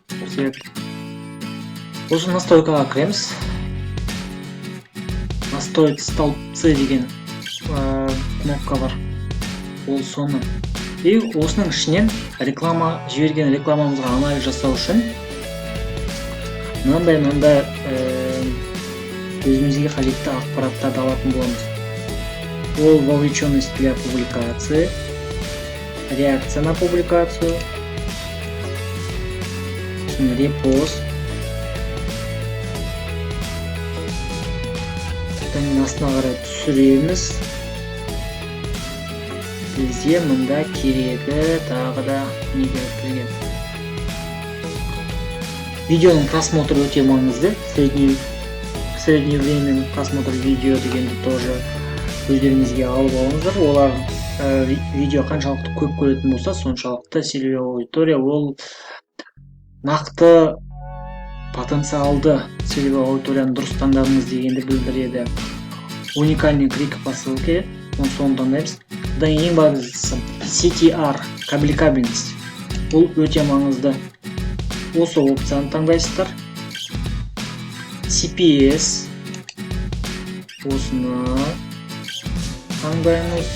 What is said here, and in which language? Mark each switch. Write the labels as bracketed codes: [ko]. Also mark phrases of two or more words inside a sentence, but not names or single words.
[kk] Осы настройкаға кіреміз. [ru] Настроить столбцы [kk] деген кнопка бар. Ол соны. И осының ішінен жіберген рекламамызға анализ жасау үшін мынандай өзімізге қажетті ақпараттарды алатын боламыз. [ru] Ол вовлеченность для публикации, реакция на публикацию, [kk] репост, астына қарай түсіреміз. Бізде мұнда керегі тағы да не керек. Видеоның просмотр өте маңызды. [ru] Средний время просмотр видео [kk] дегенді тоже өздеріңізге алып алыңыздар. Олар видео қаншалықты көп көретін болса, соншалықты [ru] целевая аудитория [kk] ол нақты потенциалды целевой аудиторияны дұрыс таңдадыңыз дегенді білдіреді. [ru] Уникальный клик по ссылке, [kk] соны таңдаймыз. Бұдан ең бастысы CTR, кабель-кабельность. Ол өте маңызды. Осы опцияны таңдайсыздар. CPS, осыны таңдаймыз.